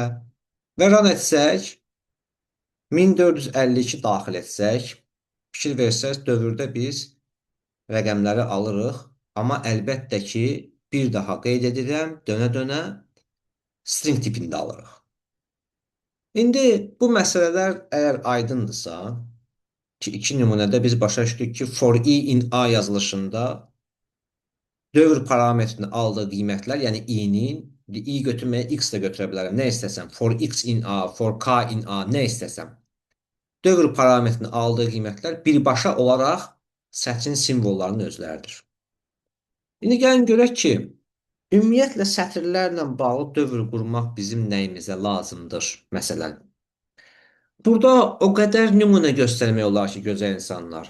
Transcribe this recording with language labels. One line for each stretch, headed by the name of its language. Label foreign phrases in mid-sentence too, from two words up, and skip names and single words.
Azerbaijani: Və run etsək, 1452 daxil etsək, fikir versəz, dövrdə biz rəqəmləri alırıq. Amma əlbəttə ki, bir daha qeyd edirəm, dönə-dönə string tipində alırıq. İndi bu məsələlər əgər aydındırsa, ki, iki nümunədə biz başa düşdük ki,
English: for i in a
Azerbaijani: yazılışında dövr parametrini aldığı qiymətlər, yəni i-nin i götürməyə x də götürə bilərəm. Nə istəsəm.
English: For x in a, for k in a,
Azerbaijani: nə istəsəm. Dövr parametrini aldığı qiymətlər birbaşa olaraq sətrin simvollarının özləridir. İndi gəlin görək ki, ümumiyyətlə sətirlərlə bağlı dövr qurmaq bizim nəyimizə lazımdır, məsələn. Burada o qədər nümunə göstərmək olar ki, gözəl insanlar.